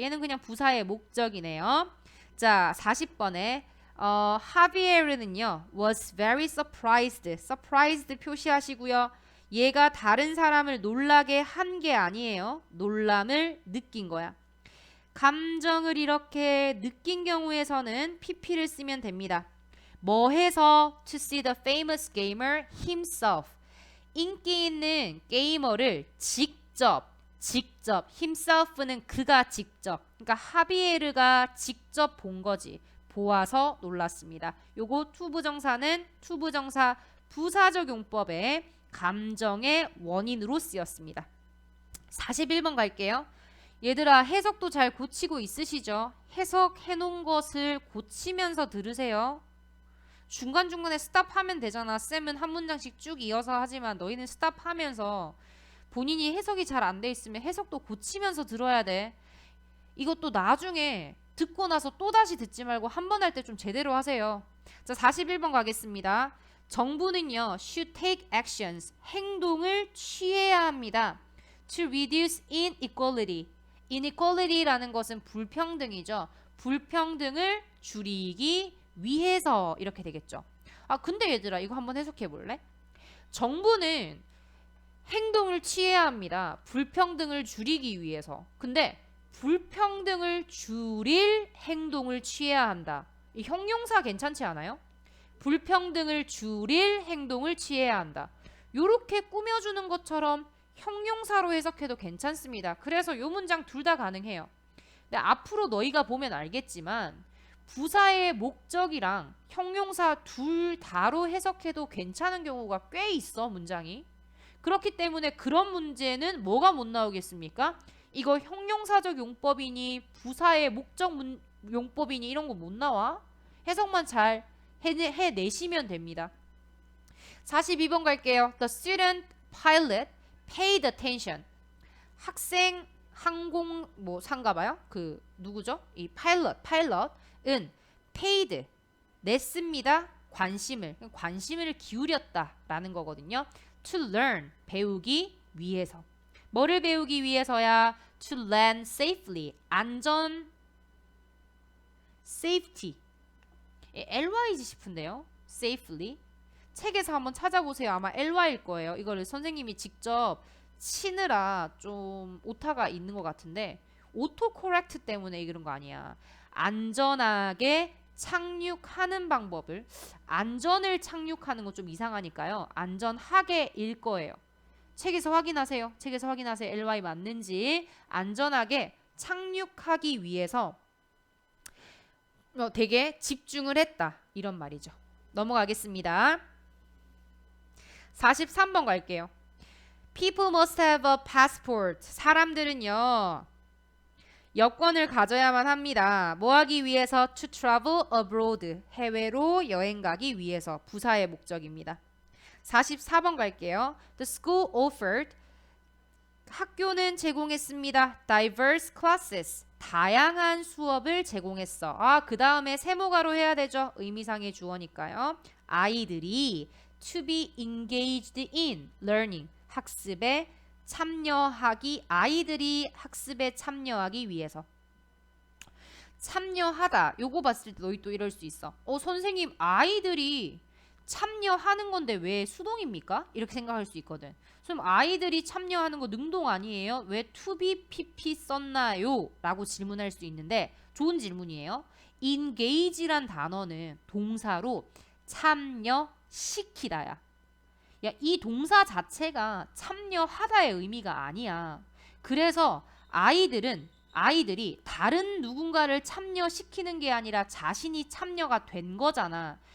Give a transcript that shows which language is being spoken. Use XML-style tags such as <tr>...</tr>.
<ko>얘는 그냥 부사의 목적이네요. 자, 40번에 하비에르는요 was very surprised. surprised 표시하시고요. 얘가 다른 사람을 놀라게 한 게 아니에요. 놀람을 느낀 거야. 감정을 이렇게 느낀 경우에서는 pp를 쓰면 됩니다. 뭐 해서?</ko> <en>to see the famous gamer himself.</en> <ko>인기 있는 게이머를 직접 himself는 그가 직접. 그러니까 하비에르가 직접 본 거지. 보아서 놀랐습니다. 요거 투부정사는 투부정사 부사적 용법의 감정의 원인으로 쓰였습니다. 41번 갈게요. 얘들아 해석도 잘 고치고 있으시죠? 해석해 놓은 것을 고치면서 들으세요. 중간중간에 스탑하면 되잖아. 쌤은 한 문장씩 쭉 이어서 하지만 너희는 스탑하면서 본인이 해석이 잘 안 돼 있으면 해석도 고치면서 들어야 돼. 이것도 나중에 듣고 나서 또다시 듣지 말고 한 번 할 때 좀 제대로 하세요. 자, 41번 가겠습니다. 정부는요</ko> <en>should take actions.</en> <ko>행동을 취해야 합니다.</ko> <en>to reduce inequality.</en> <ko>inequality라는 것은 불평등이죠. 불평등을 줄이기 위해서 이렇게 되겠죠. 아, 근데 얘들아 이거 한번 해석해 볼래? 정부는 행동을 취해야 합니다. 불평등을 줄이기 위해서. 근데 불평등을 줄일 행동을 취해야 한다. 이 형용사 괜찮지 않아요? 불평등을 줄일 행동을 취해야 한다. 요렇게 꾸며주는 것처럼 형용사로 해석해도 괜찮습니다. 그래서 요 문장 둘 다 가능해요. 근데 앞으로 너희가 보면 알겠지만 부사의 목적이랑 형용사 둘 다로 해석해도 괜찮은 경우가 꽤 있어, 문장이. 그렇기 때문에 그런 문제는 뭐가 못 나오겠습니까? 이거 형용사적 용법이니 부사의 목적 용법이니 이런 거 못 나와. 해석만 잘 해내시면 됩니다. 42번 갈게요.</ko> <en>The student pilot paid attention.</en> <ko>학생 항공 뭐 상가봐요? 그 누구죠? 이 파일럿은 paid 냈습니다. 관심을 기울였다라는 거거든요.</ko> <en>To learn</en> <ko>배우기 위해서. 뭐를 배우기 위해서야?</ko> <en>To land safely</en> <ko>안전 safety ly지 싶은데요. safely 책에서 한번 찾아보세요. 아마 ly일 거예요. 이거를 선생님이 직접 치느라 좀 오타가 있는 것 같은데 오토 코렉트 때문에 이런 거 아니야. 안전하게 착륙하는 방법을 안전을 착륙하는 거 좀 이상하니까요. 안전하게 일 거예요. 책에서 확인하세요. 책에서 확인하세요. ly 맞는지. 안전하게 착륙하기 위해서 되게 집중을 했다. 이런 말이죠. 넘어가겠습니다. 43번 갈게요.</ko> <en>People must have a passport.</en> <ko>사람들은요, 여권을 가져야만 합니다. 뭐 하기 위해서?</ko> <en>To travel abroad.</en> <ko>해외로 여행 가기 위해서. 부사의 목적입니다. 44번 갈게요.</ko> <en>The school offered.</en> <ko>학교는 제공했습니다.</ko> <en>Diverse classes.</en> <ko>다양한 수업을 제공했어. 그 다음에 세모가로 해야 되죠. 의미상의 주어니까요. 아이들이</ko> <en>to be engaged in learning.</en> <ko>학습에 참여하기, 아이들이 학습에 참여하기 위해서. 참여하다. 요거 봤을 때 너희 또 이럴 수 있어. 선생님, 아이들이 참여하는 건데 왜 수동입니까? 이렇게 생각할 수 있거든. 그럼 아이들이 참여하는 거 능동 아니에요? 왜 to be pp 썼나요? 라고 질문할 수 있는데 좋은 질문이에요. engage란 단어는 동사로 참여시키다야. 야, 이 동사 자체가 참여하다의 의미가 아니야. 그래서 아이들이 다른 누군가를 참여시키는 게 아니라 자신이 참여가 된 거잖아.</ko>